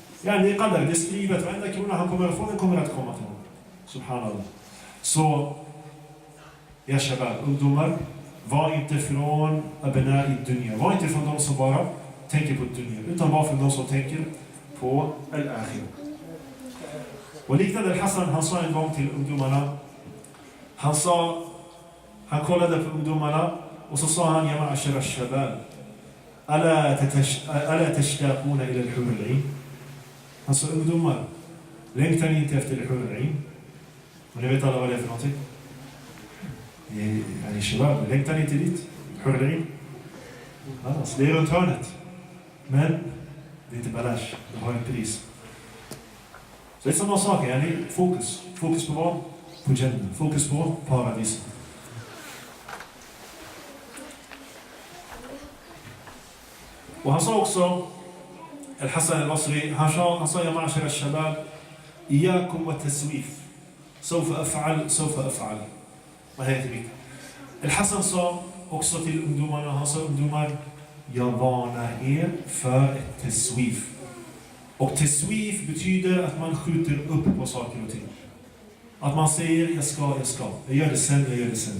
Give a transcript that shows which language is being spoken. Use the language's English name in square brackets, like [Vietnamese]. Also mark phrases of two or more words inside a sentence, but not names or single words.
[Swedish] Det är qaddar, det är skrivet. Varenda krona han kommer att få, den kommer att komma till honom. Subhanallah. Så, [Arabic] يا شباب, [Swedish] ungdomar, var inte från [Arabic] أبناء الدنيا. [Swedish] Var inte från de som bara tänker på dunya, utan var från de som tänker på al-akhirah. Och liknande Hassan, han sa en gång till ungdomarna, han kollade på ungdomarna och så sa han, [Arabic] ja الشباب ألا تشتاقون إلى الحور العين. [Swedish] Han sa, ungdomar, längtar ni inte efter [Arabic] الحور العين? [Swedish] Och ni vet alla vad det är för någonting? الشباب, längtar ni inte dit? [Arabic] الحور العين? [Swedish] Alltså, det är runt hörnet. Men det är inte balash, det har ett pris. Så det är samma sak, fokus. Fokus på vad? På Jannah. Fokus på paradis. Och han sa också, Al-Hassan al-Basri, han sa, [Arabic] يا معشر الشباب، إياكم والتسويف. سوف أفعل. [Swedish] Vad heter det? Al-Hassan sa också till ungdomarna, han sa, ungdomar, jag varnar er för ett taswif. Och taswif betyder att man skjuter upp på saker och ting. Att man säger, jag ska. Jag gör det sen.